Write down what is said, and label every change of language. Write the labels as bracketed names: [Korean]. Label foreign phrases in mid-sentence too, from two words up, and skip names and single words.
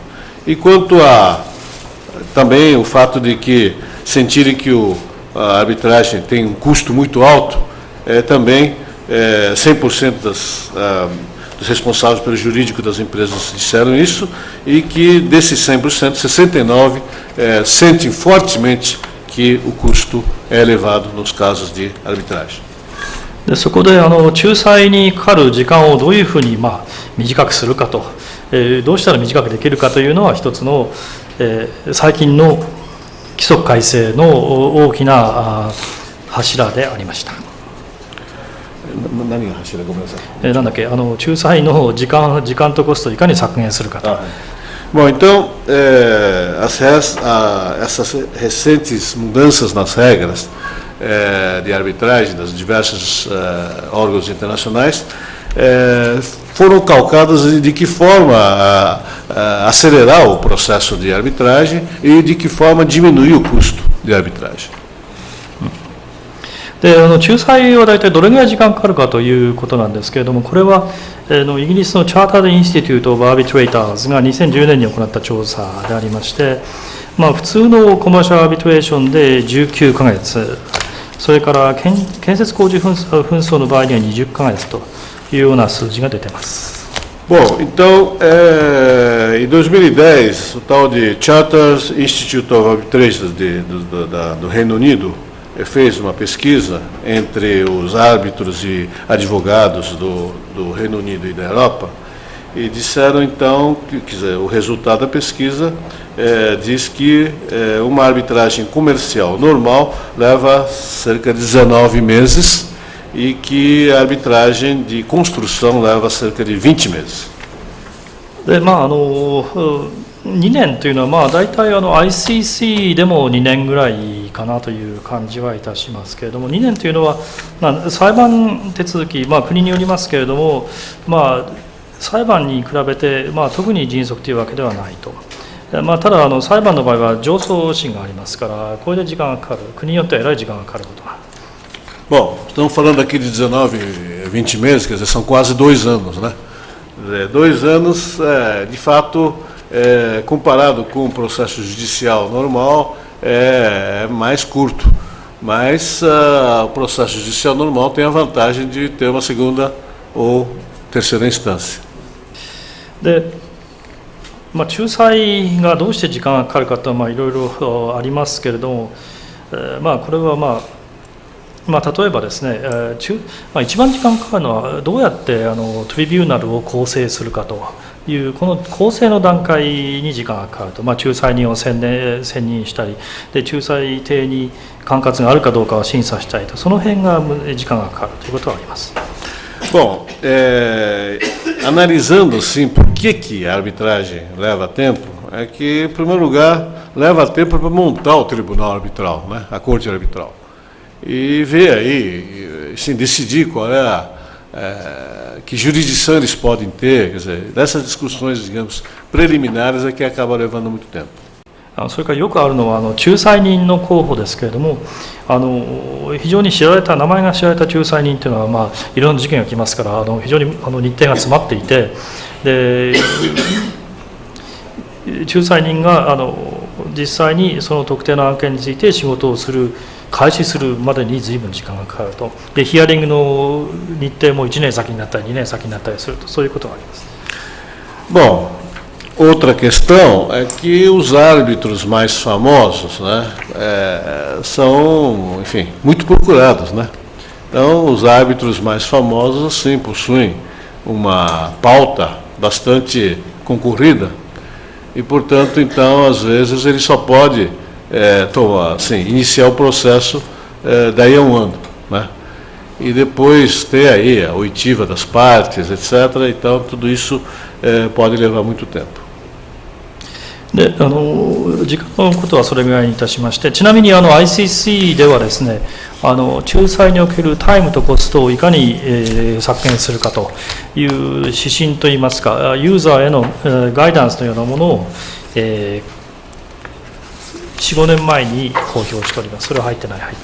[Portuguese] E quanto a também o fato de que sentirem que a arbitragem tem um custo muito alto, também 100% dos responsáveis pelo jurídico das empresas disseram isso, e que desses 100%, 69% sentem fortemente que o custo é elevado nos casos de arbitragem. [Japanese] でそこで仲裁にかかる時間をどういうふうに短くするかと、どうしたら短くできるかというのは一つの、最近の規則改正の大きな柱でありました。何が柱？ごめんなさい。なんだっけ仲裁の時間とコストをいかに削減するかと。 [Portuguese] Bom, então, essas recentes mudanças nas regras de arbitragem das diversos órgãos internacionais foram calcadas de que forma acelerar o processo de arbitragem e de que forma diminuir o custo de arbitragem. [Japanese] で仲裁は大体どれぐらい時間かかるかということなんですけれども、これはイギリスのチャータード・インスティテュート・オブ・アービトレーターズが2010年に行った調査でありまして、普通の [English] commercial arbitration [Japanese] で19ヶ月、それから建設工事紛争の場合には20ヶ月というような数字が出ています。 [Portuguese] Bom, então, em 2010, o tal de Chartered Institute of Arbitration do Reino Unido fez uma pesquisa entre os árbitros e advogados do Reino Unido e da Europa, e disseram então que, quer dizer, o resultado da pesquisa diz que uma arbitragem comercial normal leva cerca de 19 meses e que a arbitragem de construção leva cerca de 20 meses. [Japanese] で2年というのは大体ICC でも2年ぐらいかなという感じはいたしますけれども、2年というのは裁判手続き、国によりますけれども、 裁判に比べて、特に迅速というわけではないと。ただ裁判の場合は上訴審がありますから、これで時間がかかる、国によってはえらい時間がかかることがある。 [Portuguese] Bom, estamos falando aqui de 19, 20 meses, quer dizer, são quase 2 anos, né? 2 anos, de fato, comparado com o processo judicial normal, é mais curto. Mas o processo judicial normal tem a vantagem de ter uma segunda ou terceira instância. [Japanese] で、仲裁がどうして時間がかかるかというのはいろいろありますけれども、これは例えばですね、一番時間かかるのはどうやってトリビューナルを構成するかというこの構成の段階に時間がかかると、仲裁人を選任したりで、仲裁邸に管轄があるかどうかを審査したりと、その辺が時間がかかるということはあります。 [Portuguese] Bom, analisando sim por que a arbitragem leva tempo, é que, em primeiro lugar, leva tempo para montar o tribunal arbitral, né, a corte arbitral, e ver aí, sim, decidir qual que jurisdição eles podem ter, quer dizer, dessas discussões, digamos, preliminares é que acaba levando muito tempo. [Japanese] それからよくあるのは仲裁人の候補ですけれども、非常に名前が知られた仲裁人というのは、いろんな事件が来ますから、非常に日程が詰まっていて、で仲裁人が実際にその特定の案件について仕事を開始するまでに随分時間がかかると。でヒアリングの日程も1年先になったり2年先になったりすると、そういうことがあります。 [Portuguese] Bom, outra questão é que os árbitros mais famosos, né, são, enfim, muito procurados, né? Então, os árbitros mais famosos, sim, possuem uma pauta bastante concorrida e, portanto, então, às vezes, ele só pode iniciar o processo daí a um ano, né? E depois ter aí a oitiva das partes, etc. Então, tudo isso pode levar muito tempo. [Japanese] で時間のことはそれぐらいにいたしまして、ちなみにICC ではですね、仲裁におけるタイムとコストをいかに削減するかという指針といいますか、ユーザーへのガイダンスのようなものを4、5年前に公表しております。それは入ってない。